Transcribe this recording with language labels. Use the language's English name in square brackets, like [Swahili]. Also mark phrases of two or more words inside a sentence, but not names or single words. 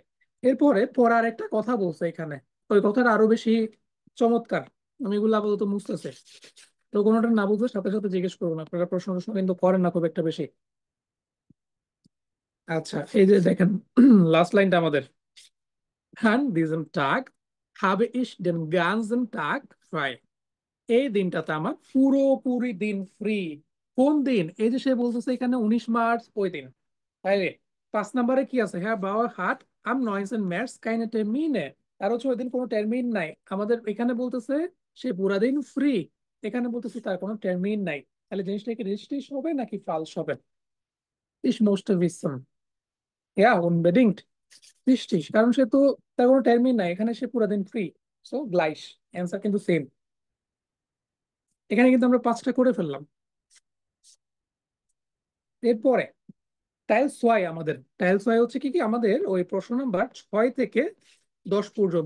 [Bangla] এরপরে পড়ার একটা কথা বলছে এখানে, ওই কথাটা আরো বেশি চমৎকার। আমি এগুলো আপাতত মুছতেছে, তো কোনোটা না বুঝলে সাথে সাথে জিজ্ঞেস করুন। আপনারা প্রশ্ন প্রশ্ন কিন্তু করেন না খুব একটা বেশি। আচ্ছা, এই যে দেখেন লাস্ট লাইনটা আমাদের, [German] An diesem Tag habe ich den ganzen Tag frei. [Bangla] এই দিনটাতে আমার পুরোপুরি দিন ফ্রি। কোন দিন? এই যে সে বলতেছে এখানে 19 মার্চ, ওই দিন। তাইলে 5 নম্বরে কি আছে? হ্যাঁ, [German] Bauer hat am 19 März keine Termine. [Bangla] আর হচ্ছে ওই দিন কোনো টার্মিন নাই আমাদের। এখানে বলতেছে সে পুরা দিন ফ্রি, এখানে বলতেছে তার কোনো টার্মিন নাই। তাহলে জিনিসটা কি রিস্টিস হবে নাকি ফালস হবে? [German] Ich möchte wissen. Ja, unbedingt [Bangla] বৃষ্টিস, কারণ সে তো, তার কোনো টার্মিন নাই, এখানে সে পুরো দিন ফ্রি। সো গ্লাইশ, অ্যান্সার কিন্তু সেম। এখানে কিন্তু আমরা 5টা করে ফেললাম। এরপরে [German] Teil zwei, [Bangla] আমাদের [German] Teil zwei [Bangla] হচ্ছে কি কি আমাদের ওই প্রশ্ন নাম্বার 6 থেকে 10 পর্যন্ত।